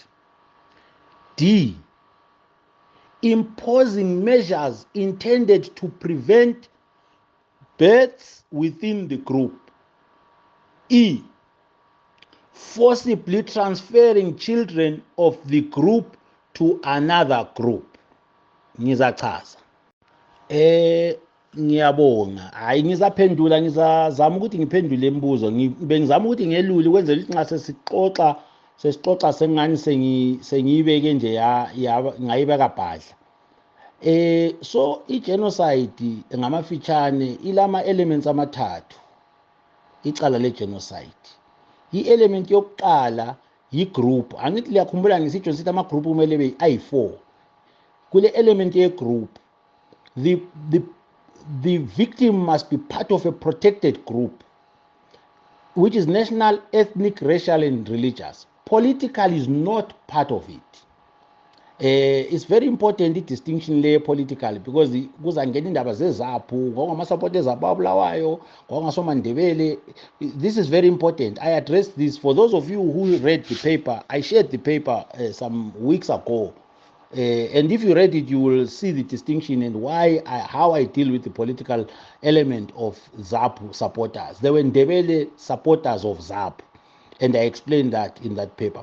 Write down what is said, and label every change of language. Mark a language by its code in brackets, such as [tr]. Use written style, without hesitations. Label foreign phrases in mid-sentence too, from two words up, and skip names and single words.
[en] D, imposing measures intended to prevent births within the group. E, forcibly transferring children of the group to another group. [nd] Ngizachaza. Ngiyabonga. Hayi ngizaphendula, ngizazama ukuthi ngiphendule imibuzo. Bengizama ukuthi ngeluli kwenzela ukuthi nxa sesixoxa sengani sengiyibeke nje ngayibeka bhadla. So i-genocide ngamafitshane ilama elements amathathu. Icala le-genocide. I-element yokuqala yi-group. Angithi liyakhumbula ngisitsho sithi ama-group kumele be ayi-4. Kule element ye-group, [en] the victim must be part of a protected group, which is national, ethnic, racial, and religious. Political is not part of it. It's very important the distinction layer politically, because [nd] kuzangena indaba zezaphu ngokungamasupporters ababulawayo ngokungasomandebele. [en] This is very important. I addressed this for those of you who read the paper. I shared the paper some weeks ago, and if you read it, you will see the distinction and how I deal with the political element of ZAPU supporters. They were Ndebele supporters of ZAPU, and I explained that in that paper.